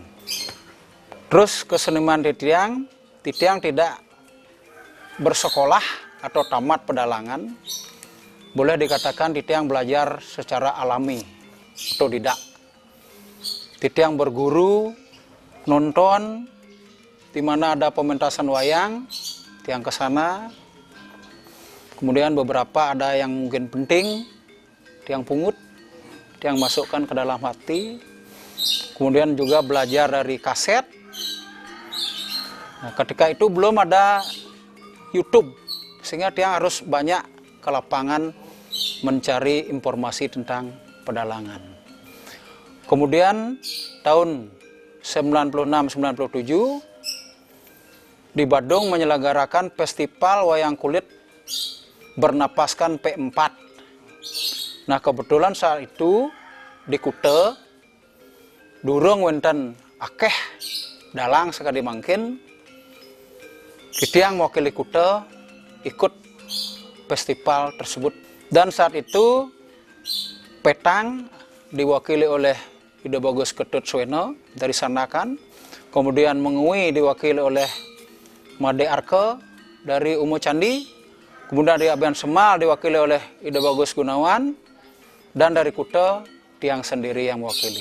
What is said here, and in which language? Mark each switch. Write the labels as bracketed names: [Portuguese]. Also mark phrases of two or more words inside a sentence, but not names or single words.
[Indonesian] Terus keseniman titiang tidak bersekolah atau tamat pedalangan, boleh dikatakan titiang belajar secara alami, otodidak. Titiang berguru, nonton, di mana ada pementasan wayang, tiang ke sana. Kemudian beberapa ada yang mungkin penting, tiang pungut, tiang masukkan ke dalam hati. Kemudian juga belajar dari kaset. Nah, ketika itu belum ada YouTube, sehingga tiang harus banyak ke lapangan mencari informasi tentang pedalangan. Kemudian tahun 96-97 di Badung menyelenggarakan festival wayang kulit bernapaskan P4. Nah, kebetulan saat itu di Kute [Balinese] durung wonten akeh [Indonesian] dalang sekali [Balinese] mangkin titiang [Indonesian] mewakili Kute ikut festival tersebut. Dan saat itu Petang diwakili oleh Ida Bagus Ketut Suweno dari Sanakan, kemudian Mengui diwakili oleh Made Arke dari Umo Candi, kemudian dari Abian Semal diwakili oleh Ida Bagus Gunawan, dan dari Kute tiang sendiri yang mewakili.